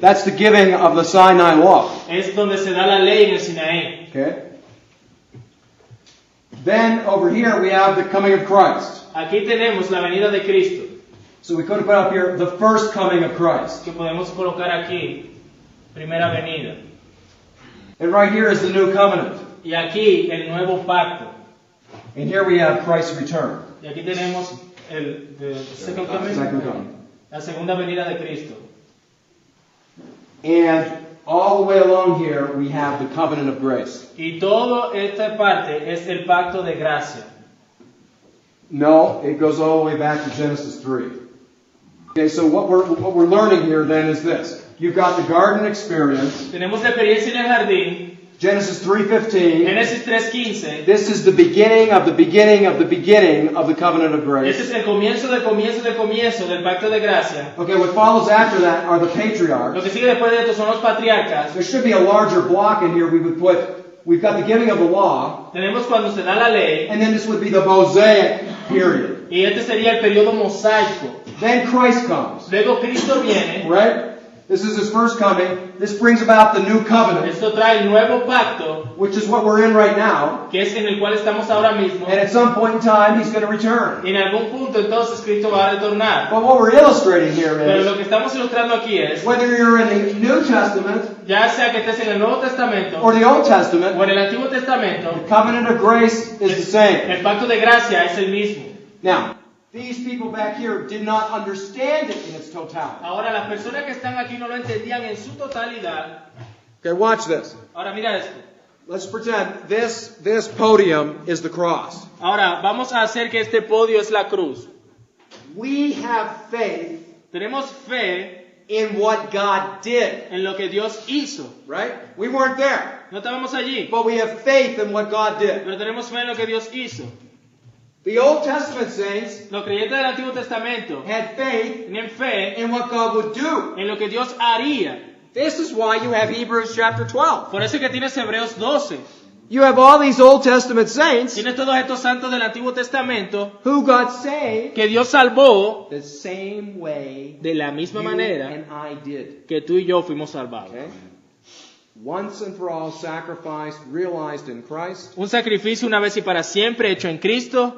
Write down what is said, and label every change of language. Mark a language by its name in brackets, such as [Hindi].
[English] that's the giving of the Sinai law. [Spanish] es donde se da la ley en el Sinaí. [English] Okay? Then over here we have the coming of Christ. [Spanish] Aquí tenemos la venida de Cristo, [English] So we could have put up here the first coming of Christ. [Spanish] que podemos colocar aquí, primera venida. [English] And right here is the new covenant. [Spanish] Y aquí el nuevo pacto. [English] And here we have Christ's return. [Spanish] Y aquí tenemos [English] the second coming, Second coming. [Spanish] la segunda venida de Cristo. [English] And all the way along here we have the covenant of grace. [Spanish] Y toda esta parte es el pacto de gracia. [English] No, it goes all the way back to Genesis 3. Okay, so what we're learning here then is this. You've got the garden experience. [Spanish] Tenemos la experiencia en el jardín. [English] Genesis 3:15. [Spanish] Génesis 3:15. [English] This is the beginning of the beginning of the beginning of the covenant of [Spanish] Este [English] grace. [Spanish] es el comienzo del comienzo del comienzo del pacto de gracia. [English] Okay, what follows after that are the patriarchs. [Spanish] Lo que sigue después de esto son los patriarcas. [English] There should be a larger block in here. We've got the giving of the law, [Spanish] Tenemos cuando se da la ley, [English] and then this would be the Mosaic period. [Spanish] y este sería el periodo mosaico. [English] Then Christ comes, [Spanish] Luego Cristo viene. [English] right? This is his first coming. This brings about the new covenant, [Spanish] Esto trae el nuevo pacto, [English] which is what we're in right now. [Spanish] que es en el cual estamos ahora mismo. [English] And at some point in time, he's going to return. [Spanish] Y en algún punto entonces Cristo va a retornar. [English] But what we're illustrating here [Spanish] Pero lo [English] is, [Spanish] que estamos ilustrando aquí es, [English] whether you're in the New Testament [Spanish] ya sea que estés en el Nuevo Testamento [English] or the Old Testament, [Spanish] o en el Antiguo Testamento, [English] the covenant of grace is the same. [Spanish] el pacto de gracia es el mismo. [English] Now, these people back here did not understand it in its totality. [Spanish] Ahora, las personas que están aquí no lo entendían en su totalidad. [English] Okay, watch this. [Spanish] Ahora, mira esto. [English] Let's pretend this podium is the cross. [Spanish] Ahora, vamos a hacer que este podio es la cruz. [English] We have faith [Spanish] Tenemos fe [English] in what God did, [Spanish] en lo que Dios hizo. [English] right? We weren't there, [Spanish] No estábamos allí, [English] but we have faith in what God did. [Spanish] pero tenemos fe en lo que Dios hizo. [English] The Old Testament saints [Spanish] Los creyentes del Antiguo Testamento [English] had faith [Spanish] tienen fe [English] in what God would do. [Spanish] en lo que Dios haría. [English] This is why you have Hebrews chapter 12. [Spanish] Por eso es que tienes Hebreos 12. [English] You have all these Old Testament saints [Spanish] Tienes todos estos santos del Antiguo Testamento [English] who got saved [Spanish] que Dios salvó [English] the same way [Spanish] de la misma [English] you [Spanish] manera [English] and I did. [Spanish] que tú y yo fuimos salvados. [English] Okay? Once and for all sacrificed, realized in Christ, [Spanish] Un sacrificio una vez y para siempre hecho en Cristo,